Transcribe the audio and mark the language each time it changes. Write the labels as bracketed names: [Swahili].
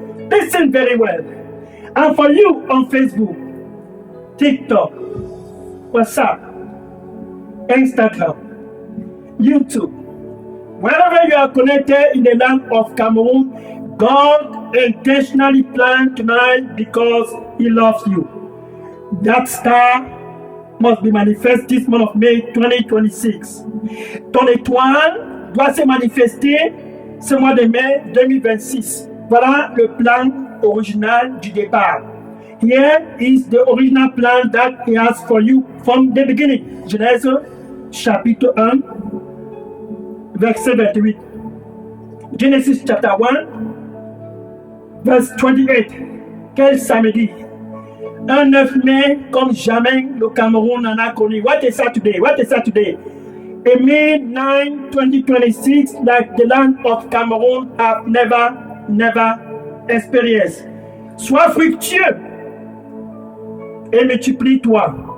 [English] Listen very well. And for you on Facebook, TikTok, WhatsApp, Instagram, YouTube. Wherever you are connected in the land of Cameroon, God intentionally planned tonight because He loves you. That star must be manifest this month of May 2026. [French] Ton étoile doit se manifester ce mois de mai 2026. Voilà le plan original du départ. [English] Here is the original plan that He has for you from the beginning. [French] Genèse chapitre 1. Verset 28. [English] Genesis chapter 1, verse 28. [French] Quel samedi! Un 9 mai comme jamais le Cameroun n'en a connu. [English] What a Saturday! A May 9, 2026, like the land of Cameroon have never experienced. [French] Sois fructueux et multiplie-toi.